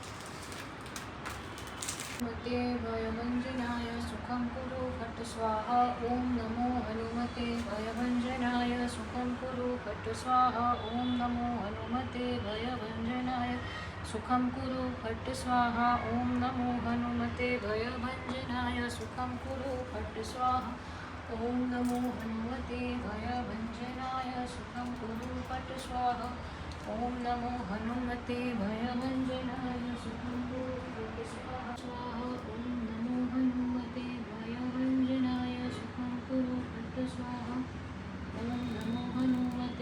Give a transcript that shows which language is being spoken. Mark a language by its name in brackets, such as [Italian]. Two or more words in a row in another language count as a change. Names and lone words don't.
[Sanskrit] મતે ભયભંજનાય સુખમ કુરુ ફટ સ્વાહા ઓમ નમો હનુમતે ભયભંજનાય સુખમ કુરુ ફટ સ્વાહા ઓમ નમો હનુમતે ભયભંજનાય સુખમ કુરુ ફટ સ્વાહા ઓમ નમો હનુમતે ભયભંજનાય સુખમ કુરુ ફટ સ્વાહા ॐ नमो हनुमते भयभञ्जनाय सुखं कुरु पट स्वाहा ॐ नमो हनुमते भयभञ्जनाय सुखं कुरु पट स्वाहा ॐ नमो हनुमते भयभञ्जनाय सुखं कुरु पट स्वाहा ॐ नमो हनुमते